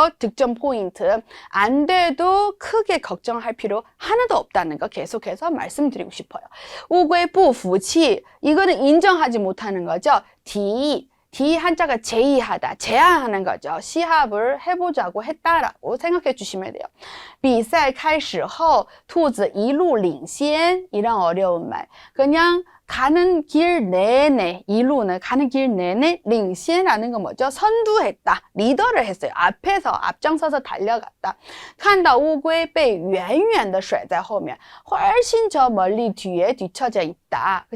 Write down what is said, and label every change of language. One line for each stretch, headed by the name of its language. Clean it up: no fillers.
Korean: 득점 포인트. 안 돼도 크게 걱정할 필요 하나도 없다는 거 계속해서 말씀드리고 싶어요.
Chinese: 乌龟不服气
Korean: 이거는 인정하지 못하는 거죠. D 한자가 제의하다, 제안하는 거죠. 시합을 해보자고 했다라고 생각해 주시면 돼요.
Chinese: 比赛开始后兔子一路领先
Korean: 이런 어려운 말. 그냥 가는 길 내내, 이루는 가는 길 내내 领先라는 건 뭐죠? 선두했다, 리더를 했어요. 앞에서 앞장서서 달려갔다.
Chinese: 看到乌龟被远远地甩在后面
Korean: 훨씬 저 멀리 뒤에 뒤처져 있다.